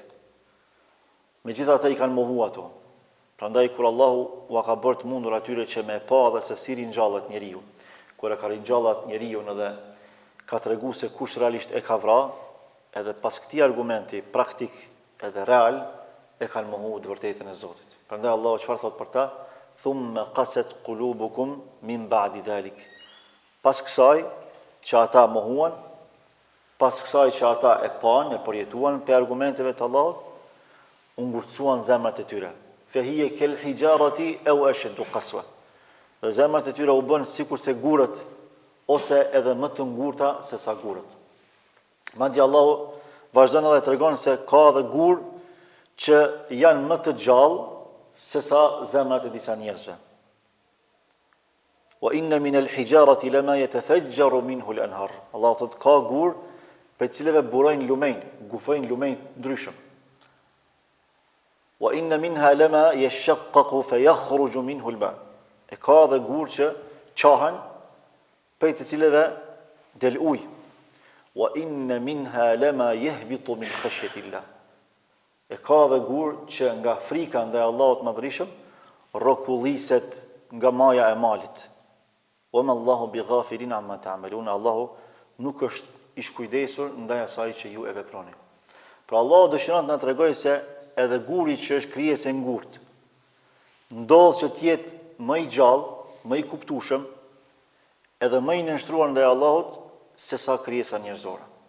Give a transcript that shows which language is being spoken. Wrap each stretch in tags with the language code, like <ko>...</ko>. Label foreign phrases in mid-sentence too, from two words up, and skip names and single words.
<sq>Megjithatë i kanë mohu ato. Prandaj kur Allahu ua ka bërë të mundur atyre që me pa dhe se si ringjallet njeriu, kur e ka ringjallat njeriu edhe ka treguar se kush realisht e ka vrarë, edhe pas këtij argumenti praktik edhe real e kanë mohuar të vërtetën e Zotit. Prandaj Allahu çfarë thot për ta?</sq> <ar>ثم قست قلوبكم من بعد ذلك.</ar> <sq>Pas kësaj që ata mohuan, pas kësaj që ata e pan, e përjetuan pe argumenteve të Allahut, u ngurtësuan zemrat e tyre.</sq> <ar>فهي كالحجارة أو أشد قسوة.</ar> <sq>Dhe zemrat e tyre u bën sikur se gurët ose edhe më të ngurta se sa gurët. Madje Allahu vazhdon edhe tregon se ka edhe gur që janë më të gjallë se sa zemrat e disa njerëzve.</sq> <ar>وإن من الحجارة لما يتفجر منه الأنهار.</ar> <sq>Allahu thot ka gur për cilëve burojnë lumenj, gufojnë lumenj ndryshëm.</sq> <ar>وإن منها لما يشقق فيخرج منه الماء.</ar> <sq>E ka dhe gur që qahen prej të cilëve del ujë.</sq> <ar>وإن منها لما يهبط من خشية الله.</ar> <sq>E ka dhe gur që nga frika ndaj Allahut Madhrishëm rrokulliset nga maja e malit.</sq> <ar>وما الله بغافل عما تعملون.</ar> <sq>Allahu nuk është i shkujdesur ndaj asaj që ju e veproni. Pra Allahu dëshiron të na tregojë se edhe guri që është krijesë e ngurtë, ndodh që të jetë më i gjallë, më i kuptueshëm, edhe më i nënshtruar ndaj Allahut se sa krijesa njerëzore.</sq>